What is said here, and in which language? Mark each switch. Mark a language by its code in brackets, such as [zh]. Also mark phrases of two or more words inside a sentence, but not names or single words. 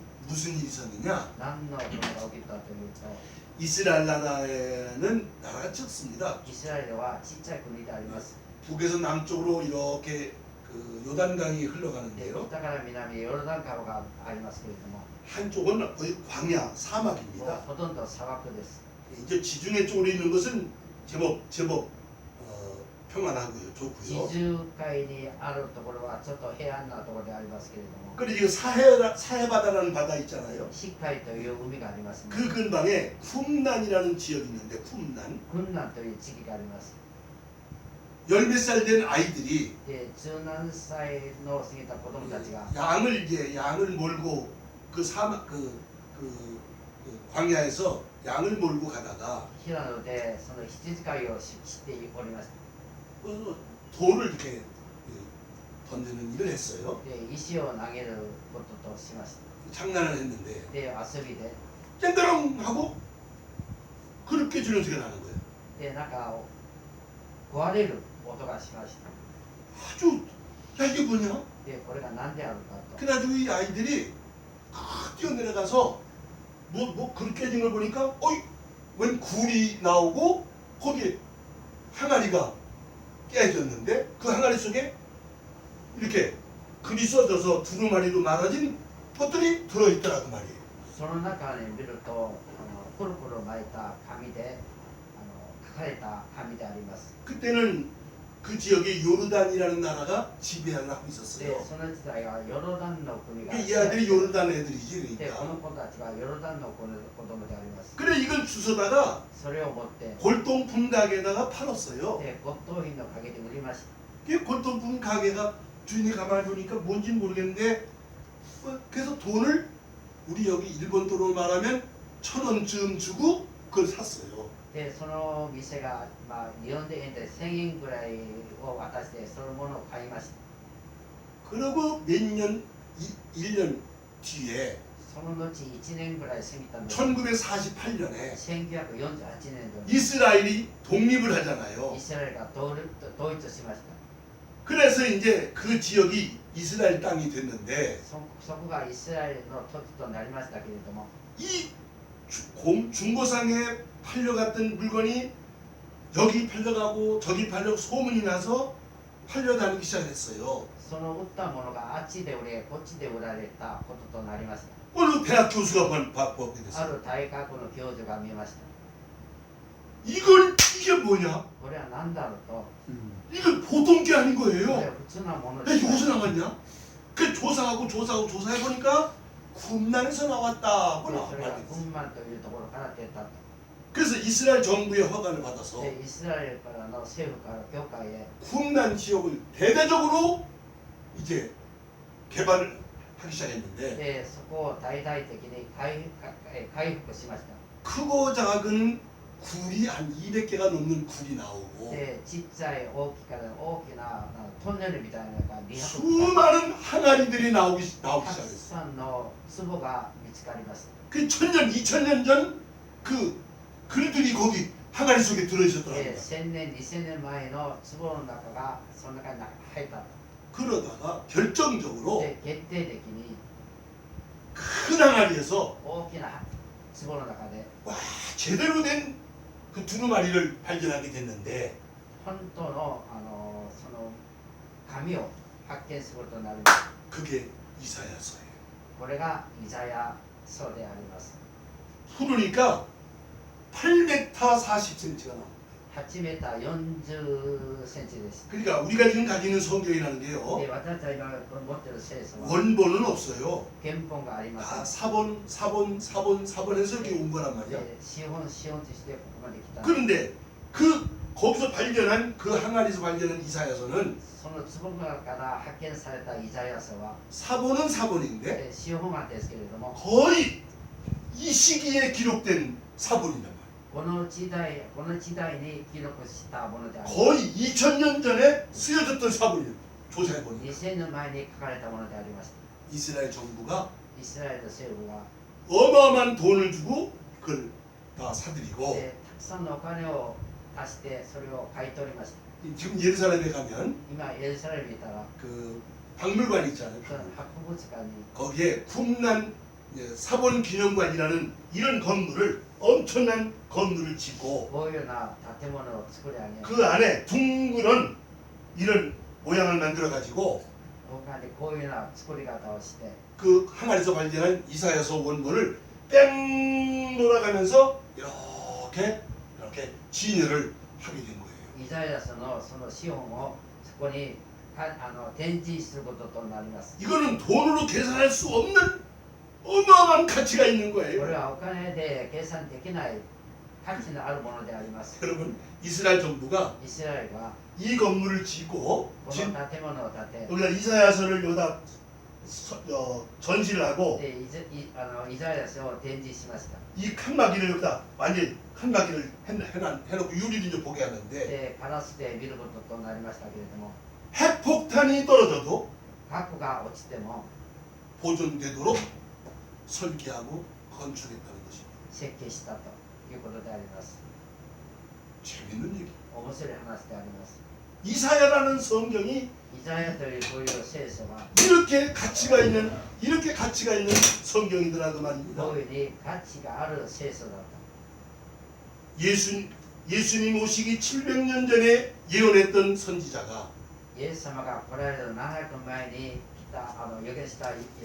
[ko] 무슨 일이 있었느냐? [ja] 何のことが起きたというと、 [ko] 이스라엘 나라에는 나라가 적습니다. [ja] イスラエルはちっちゃい国であります。 [ko] 북에서 남쪽으로 이렇게 그 요단강이 [ja] で [ko] 흘러가는데요. [ja] 北から南へヨルダン川がありますけれども、 [ko] 한쪽은 거의 광야 [ja] もう [ko] 사막입니다. [ja] ほとんど砂漠です。 [ko] 이제 지중해 쪽으로 있는 것은 제법 평안하고요, [ja] 地 [ko] 좋고요. [ja] 中海にあるところはちょっと平安なところでありますけれども、 [ko] 그리고 이거 사해바다라는 바다 있잖아요. [ja] シッカイという海がありますね。 [ko] 그 근방에 쿰난이라는 지역이 있는데 쿰난 [ja] クンナンという地域があります。 [ko] 열 몇 살 된 아이들이 [ja] で、十何歳の過ぎた子供たちが [ko] 양을 몰고 그 사막 그 광야에서 양을 몰고 가다가 [ja] 平野でその羊飼いをしておりました。 [ko] 돌을 이렇게 던지는 일을 했어요. [ja] で、石を投げることとしました。 [ko] 장난을 했는데 [ja] で、遊びで、 [ko] 쨍그렁 하고 그렇게 주는 소리가 나는 거예요. [ja] で、なんか壊れる音がしました。 [ko] 아주 야 이게 뭐냐? [ja] で、これが何であるかと。 [ko] 그래가지고 이 아이들이 막 뛰어내려가서 뭐 그렇게 깨진 걸 보니까 어이 웬 굴이 나오고 거기에 항아리가 깨졌는데 그 항아리 속에 이렇게 글이 써져서 두루마리로 말아진 것들이 들어있더라 그 말이에요. [ja] その中に見ると、コロコロ巻いた紙で書かれた紙であります。 [ko] 그때는 그 지역에 요르단이라는 나라가 지배를 하고 [ja] で、 [ko] 있었어요. [ja] その時代はヨルダンの国が [ko] 이 아들이 요르단 애들이지 [ja] で、この [ko] 그러니까. [ja] 子たちはヨルダンの子供であります。 [ko] 그래 이걸 주워다가 [ja] それを持って、 [ko] 골동품 가게에다가 팔았어요. [ja] で、骨董品の陰で売りました。 [ko] 그 골동품 가게가 주인이 가만히 보니까 뭔지는 모르겠는데 그래서 돈을 우리 여기 일본 돈으로 말하면 1,000원쯤 주고 그걸 샀어요. [ja] で、その店が、日本円で1000円ぐらいを渡してそのものを買いました。 [ko] 그러고 몇 년, 1년 뒤에 [ja] その後1年ぐらい過ぎたので、 [ko] 1948년에 [ja] 1948年度に [ko] 이스라엘이 독립을 하잖아요. [ja] イスラエルが統一しました。 [ko] 그래서 이제 그 지역이 이스라엘 땅이 됐는데 [ja] そこがイスラエルの土地となりましたけれども、 [ko] 이 중고상에 팔려갔던 물건이 여기 팔려가고 저기 팔려 소문이 나서 팔려다니기 시작했어요. [ja] その売ったものがあっちで売れこっちで売られたこととなりました。 [ko] 어느 대학 교수가 보게 [ja] あ [ko] 됐어요. [ja] る大学の教授が見ました。 [ko] 이게 뭐냐? [ja] これは何だろうと、 [ko] 이거 보통 게 아닌 [ja] これ [ko] 거예요. [ja] は普通なもの [ko] 왜 [ja] です。 [ko] 여기서 나왔냐? 그 조사해 보니까 군난에서 나왔다고 [ja] それが [ko] 나왔다. [ja] 群馬というところから出たと。 [ko] 그래서 이스라엘 정부의 허가를 받아서 [ja] で、イスラエルからの政府から教会へ [ko] 군난 지역을 대대적으로 이제 개발을 하기 시작했는데 [ja] で、そこを大々的に回復しました。 [ko] 크고 작은 굴이 한 200개가 넘는 굴이 나오고 [ja] で、ちっちゃい大きから大きなトンネルみたいなのが200 [ko] 수많은 항아리들이 나오기 [ja] たく [ko] 시작했어요. [ja] さんの壺が見つかりました。 [ko] 그 1000년, 2000년 전 그 그들이 거기 항아리 속에 [ja] で、 [ko] 들어있었더라고요. [ja] 1000年、2000年前の壺の中がその中に入ったと。 [ko] 그러다가 결정적으로 [ja] で、決定的に [ko] 큰 항아리에서 [ja] 大きな壺の中で [ko] 와 제대로 된 그 두루마리를 발견하게 됐는데 [ja] 本当のその紙を発見することになります。 [ko] 그게 이사야서예요. [ja] これがイザヤ書であります。 [ko] 풀으니까 8m 40cm가 나옵니다. [ja] 8 メーター40センチです。 [ko] 그러니까 우리가 지금 가지고 있는 성경이라는 게요. [ja] で、私たちが持っている聖書は [ko] 원본은 없어요. [ja] 原本がありま [ko] 다 [ja] せん。 [ko] 4번에서 이렇게 온 거란 말이야. [ja] で、資本としてここまで来た。 [ko] 그런데 거기서 발견한 그 항아리에서 발견한 이사야서는 [ja] その壺の中から発見されたイザヤ書は [ko] 사본은 사본인데 [ja] 資本案ですけれども、 [ko] 거의 이 시기에 기록된 사본이란 말이야. [ja] この時代に記録したものであります。 [ko] 거의 2000년 전에 쓰여졌던 사본이에요. 조사해 보니까 [ja] 2000 年前に書かれたものでありました。 [ko] 이스라엘 정부가 [ja] イスラエル政府は [ko] 어마어마한 돈을 주고 그걸 다 사들이고 [ja] でたくさんのお金を足してそれを買い取りました。 [ko] 지금 예루살렘에 가면 [ja] 今エルサレムにいたら [ko] 그 박물관 있잖아요. [ja] その博物館に [ko] 거기에 군난 사본 기념관이라는 이런 건물을 엄청난 건물을 짓고 [ja] こういうような建物を作り上げ、 [ko] 그 안에 둥그런 이런 모양을 만들어 가지고 [ja] 他でこういうような作り方をして、 [ko] 그 항아리에서 발견한 이사야서 원본을 뺑 돌아가면서 이렇게 진열을 하게 된 거예요. [ja] イザヤ書のその資本をそこに展示することとなります。 [ko] 이거는 돈으로 계산할 수 없는 어마어마한 가치가 있는 [ja] これ [ko] 거예요. [ja] はお金で計算できない価値のあるものであります。 [ko] 여러분 이스라엘 정부가 [ja] イスラエルが [ko] 이 건물을 짓고 [ja] この建物を建て、 [ko] 여기다 이사야서를 여기다 전시를 하고 [ja] でイザヤ書を展示しました。 [ko] 이 칸막이를 여기다 완전히 칸막이를 해놓고 유리를 이제 보게 하는데 [ja] でガラスで見ることとなりましたけれども、 [ko] 핵폭탄이 떨어져도 [ja] 核が落ちても [ko] 보존되도록 설계하고 건축했다는 것입니다. [ja] 設計したということであります。 [ko] 재밌는 얘기. [ja] 面白い話であります。 [ko] 이사야라는 성경이 [ja] イザヤというこういう聖書は [ko] 이렇게 가치가 있는 성경이더라고 말입니다. [ja] こういうふうに価値がある聖書だった。 [ko] 예수님 오시기 700년 전에 예언했던 선지자가 [ja] イエス様が来られる700前に来た預言した預言